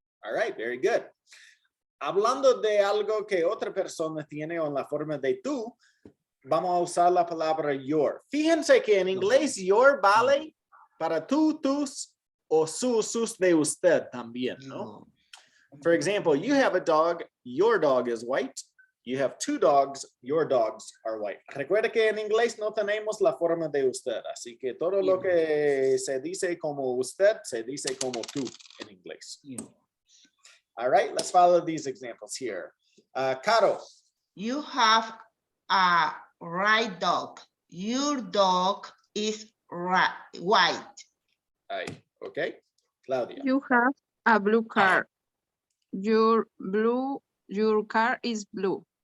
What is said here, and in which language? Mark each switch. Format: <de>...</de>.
<en>All right, very good.</en> <es>Hablando de algo que otra persona tiene en la forma de tú, vamos a usar la palabra your. Fíjense que en inglés your vale para tú, tus o sus de usted también, ¿no?</es> <en>For example, you have a dog, your dog is white. You have two dogs, your dogs are white.</en> <es>Recuerda que en inglés no tenemos la forma de usted, así que todo lo que se dice como usted, se dice como tú en inglés.</es> <en>All right, let's follow these examples here. Caro. You have a white dog. Your dog is white.</en> <es>Ahí, okay. Claudia.</es> <en>You have a blue car. Your car is blue.</en>